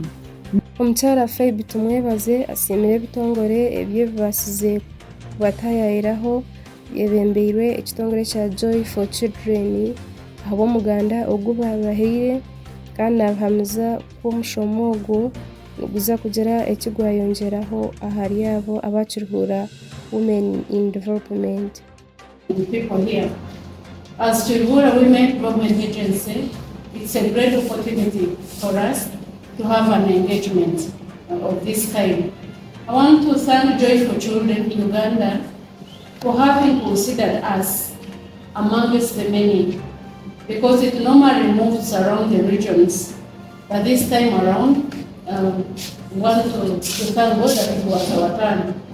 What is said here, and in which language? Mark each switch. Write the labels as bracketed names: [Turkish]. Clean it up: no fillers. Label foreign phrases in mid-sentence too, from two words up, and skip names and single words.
[Nyankole] Omukyara Phoebe tumwebaze asiimire ebitongore ebyo basize kubatayayiraho byebembeirwe ekitongore kya Joy for Children ahabw'omuganda ogu babaheire kandi nabahamiza kw'omushomo ogu niguza kugira ekigwayongyeraho ahari abo aba Kiruhura Women in Development. [English] People here. As Kiruhura Women Development Agency, it's a great opportunity for us to have an engagement of this kind. I want to thank Joy for Children in Uganda for having considered us amongst the many, because it normally moves around the regions, but this time around, we want to thank God that it was our turn.